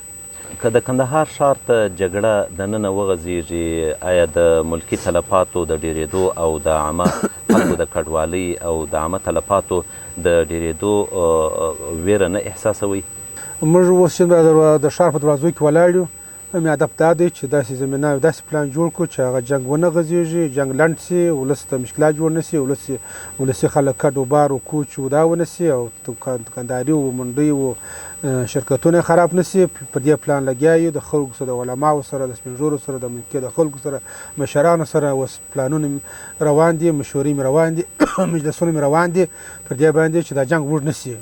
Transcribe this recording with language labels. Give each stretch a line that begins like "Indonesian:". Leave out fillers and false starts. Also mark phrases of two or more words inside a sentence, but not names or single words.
Pashto: که د کندهار ښار ته جګړه دننه وغځېږي، آیا د ملکي تلفاتو د ډېرېدو او د عامه خلکو د کډوالۍ او د عامه تلفاتو د ډېرېدو ویره نه احساسوئ؟ موږ اوس چې د ښار په دروازو کې ولاړ یو، مې هدف دا دی چې داسې زمینه او داسې پلان جوړ کړو چې هغه جنګ ونه غځېږي، جنګ لنډ سي، ولس ته مشکلات جوړ نه سي، ولسي خلک کډ و بار و کوچ و دا ونه سي او دکانداري و منډۍ و شرکتونه خراب نه سي. پر دې پلان لګیا یو، د خلکو سره، د علماو سره، د سپین ږیرو سره، د ملکي د خلکو سره، مشرانو سره اوس پلانونه روان دي، مشورې مې روان دي، مجلسونه مې روان دي پر دې باندې چې دا جنګ وږ نه سي.